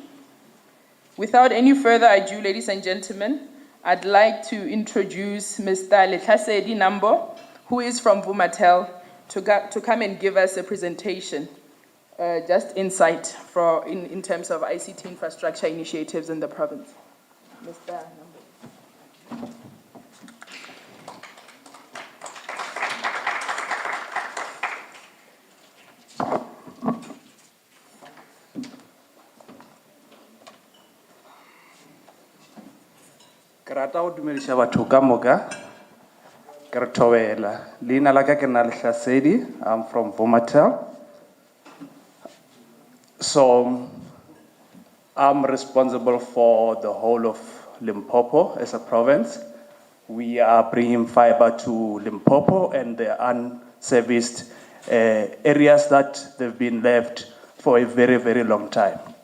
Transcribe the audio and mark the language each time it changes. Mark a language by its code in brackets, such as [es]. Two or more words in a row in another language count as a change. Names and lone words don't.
[en] Without any further ado, ladies and gentlemen, I'd like to introduce Mr. Lehlasedi Nambo, who is from Vumatel, to come and give us a presentation, just insight in terms of ICT infrastructure initiatives in the province. Mr. Nambo. [nso] Ke rata go dumediša batho ka moka ke re thobela leina la ka ke nna Lehlasedi. [en] I'm from Vumatel. So I'm responsible for the whole of Limpopo as a province. We are bringing fiber to Limpopo and the unserviced areas that they've been left for a very, very long time.